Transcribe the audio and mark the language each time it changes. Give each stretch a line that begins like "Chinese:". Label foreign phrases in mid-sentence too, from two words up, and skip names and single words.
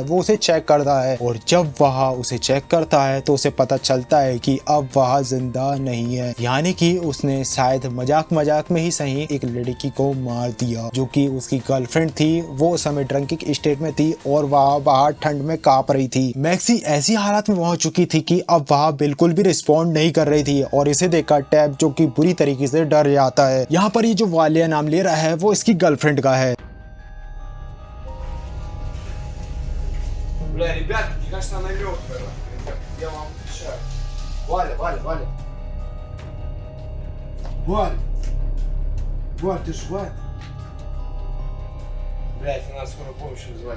Hindi: वो उसे चेक करता है और जब वह उसे चेक करता है तो उसे पता चलता है कि अब वह जिंदा नहीं है, यानी कि उसने शायद मजाक मजाक में ही सही एक लड़की को मार दिया जो कि उसकी गर्लफ्रेंड थी। वो उस समय
English: drinking state
Hindi: में थी और वह बाहर ठंड में कांप रही थी। मैक्सी ऐसी हालत में पहुंच चुकी थी कि अब वह बिल्कुल भी रिस्पॉन्ड नहीं कर रही थी और इसे देखकर टैब जो कि बुरी तरीके से डर जाता है। यहाँ पर ये जो वालिया नाम ले रहा है वो इसकी गर्लफ्रेंड का है।
Russian: Бля, ребят, мне кажется, она мертвая. Ребят, я вам отвечаю. Валя, Валя, Валя. Валя. Валя, ты живая? Блядь, надо скорую помощь вызывать.